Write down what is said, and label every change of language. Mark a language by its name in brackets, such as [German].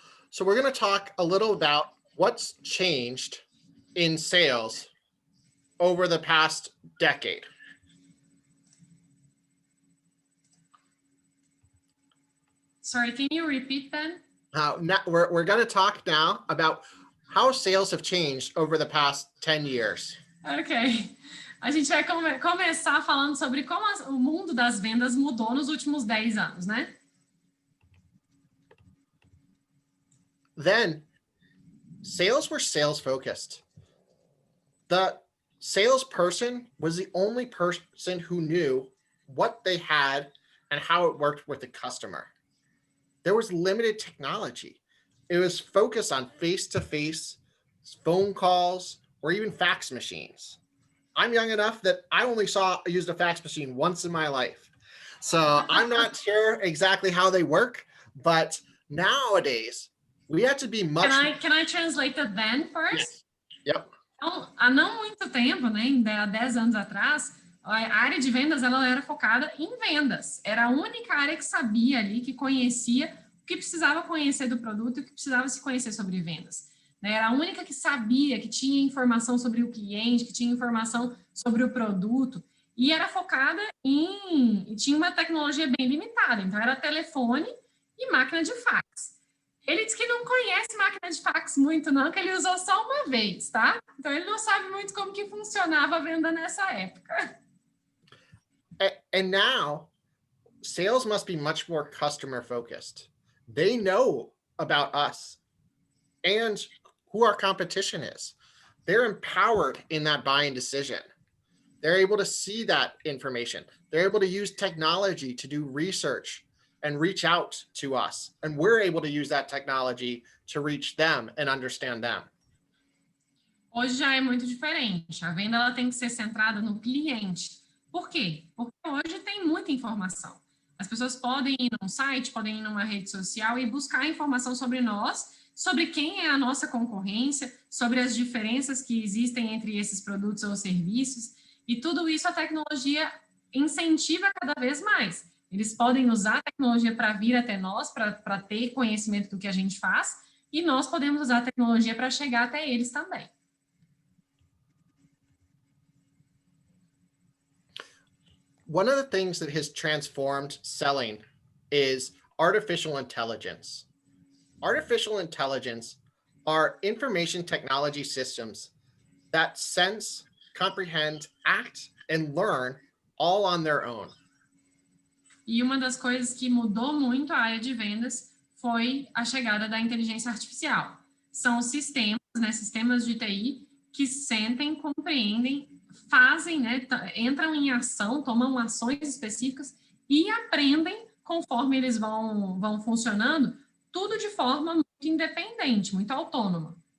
[English] So we're going to talk a little about what's changed in sales over the past decade. Sorry, can you repeat that? We're going to talk now about how sales have changed over the past 10 years. Ok. [Portuguese] A gente vai começar falando sobre como o mundo das vendas mudou nos últimos 10 anos, né? [English] Then sales were sales focused. The salesperson was the only person who knew what they had and how it worked with the customer. There was limited technology. It was focused on face-to-face phone calls or even fax machines. I'm young enough that I only used a fax machine once in my life. So I'm not sure exactly how they work, but nowadays, we have to be much... Can I translate the then first? Yep. [Portuguese] Então, há não muito tempo, né, há 10 anos atrás, a área de vendas ela era focada em vendas. Era a única área que sabia ali, que conhecia o que precisava conhecer do produto e o que precisava se conhecer sobre vendas. Era a única que sabia, que tinha informação sobre o cliente, que tinha informação sobre o produto, e era focada e tinha uma tecnologia bem limitada. Então, era telefone e máquina de fax. Ele diz que não conhece máquina de fax muito, não, que ele usou só uma vez, tá? Então, ele não sabe muito como que funcionava a venda nessa época. [English] And now, sales must be much more customer focused. They know about us and who our competition is. They're empowered in that buying decision. They're able to see that information. They're able to use technology to do research and reach out to us. And we're able to use that technology to reach them and understand them. [Portuguese] Hoje já é muito diferente. A venda ela tem que ser centrada no cliente. Por quê? Porque hoje tem muita informação. As pessoas podem ir num site, podem ir numa rede social e buscar informação sobre nós sobre quem é a nossa concorrência, sobre as diferenças que existem entre esses produtos ou serviços, e tudo isso a tecnologia incentiva cada vez mais. Eles podem usar a tecnologia para vir até nós, para ter conhecimento do que a gente faz, e nós podemos usar a tecnologia para chegar até eles também. [English] One of the things that has transformed selling is artificial intelligence. Artificial intelligence are information technology systems that sense, comprehend, act, and learn all on their own. [Portuguese] E uma das coisas que mudou muito a área de vendas foi a chegada da inteligência artificial. São os sistemas, né, sistemas de TI, que sentem, compreendem, fazem, né, entram em ação, tomam ações específicas e aprendem conforme eles vão funcionando, tudo de forma muito independente, muito autônoma.